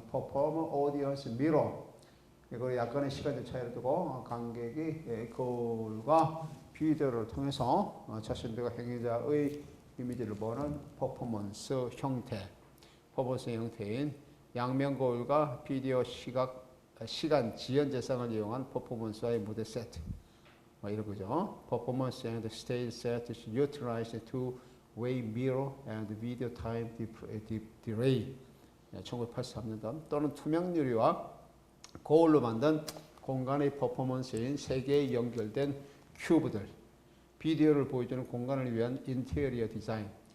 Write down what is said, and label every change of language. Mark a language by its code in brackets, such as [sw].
[ko] 퍼포머 오디언스 미러 이거 약간의 시간적 차이를 두고 관객이 거울과 비디오를 통해서 자신들과 행위자의 이미지를 보는 퍼포먼스 형태인 양면 거울과 비디오 시각 시간, 지연 재생을 이용한 퍼포먼스와의 무대 세트. 뭐 이런 거죠. [en] Performance and stage set is utilized to weigh mirror and video time delay. [ko] 1983년도 또는 투명 유리와 거울로 만든 공간의 퍼포먼스인 세 개의 연결된 큐브들. 비디오를 보여주는 공간을 위한 인테리어 디자인.